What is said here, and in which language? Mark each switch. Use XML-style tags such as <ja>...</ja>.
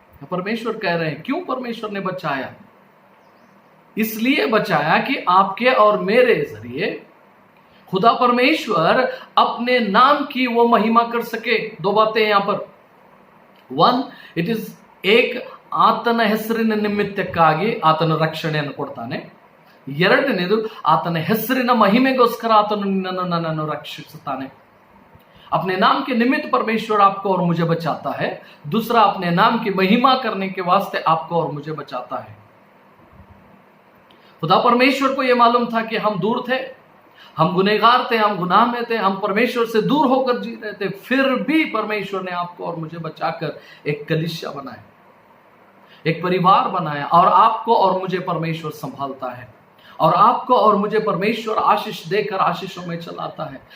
<hi>परमेश्वर कह रहे हैं, क्यों परमेश्वर ने बचाया? इसलिए बचाया कि आपके और मेरे जरिए खुदा परमेश्वर अपने नाम की वो महिमा कर सके। दो बातें यहां पर,</hi> <en>one, it is</en> <kn>एक ಆತನ ಹೆಸರಿನ ನಿಮಿತ್ತಕ್ಕಾಗಿ ಆತನ ರಕ್ಷಣೆಯನ್ನು ಕೊಡ್ತಾನೆ. ಎರಡನೇದು, ಆತನ ಹೆಸರಿನ ಮಹಿಮೆಗೋಸ್ಕರ ಆತನು ನಿನ್ನನ್ನು ನನ್ನನ್ನು ರಕ್ಷಿಸುತ್ತಾನೆ.</kn> <hi>अपने नाम के निमित्त परमेश्वर आपको और मुझे बचाता है. दूसरा, अपने नाम की महिमा करने के वास्ते आपको और मुझे बचाता है. खुदा परमेश्वर को यह मालूम था कि हम दूर थे, हम गुनहगार थे, हम गुनाह में थे, हम परमेश्वर से दूर होकर जी रहे थे, फिर भी परमेश्वर ने आपको और मुझे बचाकर एक कलीसिया बनाया, एक परिवार बनाया, और आपको और मुझे परमेश्वर संभालता है, और आपको और मुझे परमेश्वर आशीष देकर आशीषों में चलाता है.</hi>